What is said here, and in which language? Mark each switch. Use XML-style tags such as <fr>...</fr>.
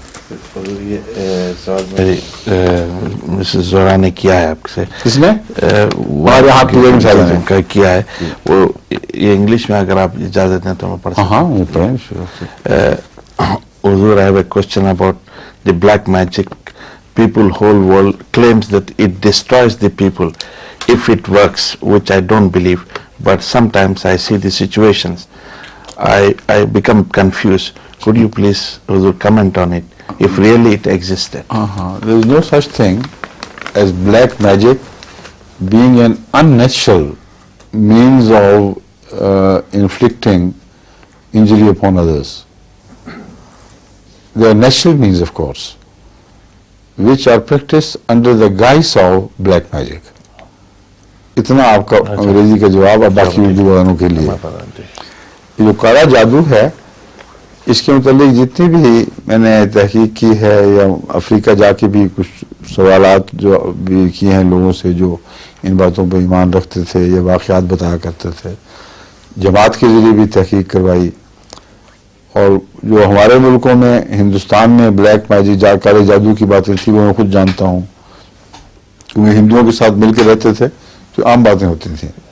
<ur>یہ سوال مسز زہرا نے کیا ہے آپ سے. کس نے؟ ہمارے ہاتھ کا کیا ہے وہ یہ انگلش میں اگر آپ اجازت دیں تو میں پڑھ سکتا ہوں.</ur> <en>حضور, I have a question about the black magic. People, whole world claims that it destroys the people if it works, which I don't believe. But sometimes I see the situations. I become confused. Could you please, Huzur, comment on it, if really it existed? There is no such thing as black magic being an unnatural means of inflicting injury upon others. There are natural means, of course, which are practiced under the guise of black magic.</en> <ur>اتنا آپ کا انگریزی کا جواب ہے. باقی اردو والوں کے لیے جو کالا جادو ہے اس کے متعلق جتنی بھی میں نے تحقیق کی ہے یا افریقہ جا کے بھی کچھ سوالات جو بھی کیے ہیں لوگوں سے جو ان باتوں پہ ایمان رکھتے تھے یا واقعات بتایا کرتے تھے, جماعت کے ذریعے بھی تحقیق کروائی, اور جو ہمارے ملکوں میں ہندوستان میں بلیک میجک کالے جادو کی باتیں تھی وہ میں خود جانتا ہوں کیونکہ ہندوؤں کے ساتھ مل کے رہتے تھے تو عام باتیں ہوتی تھیں.</ur>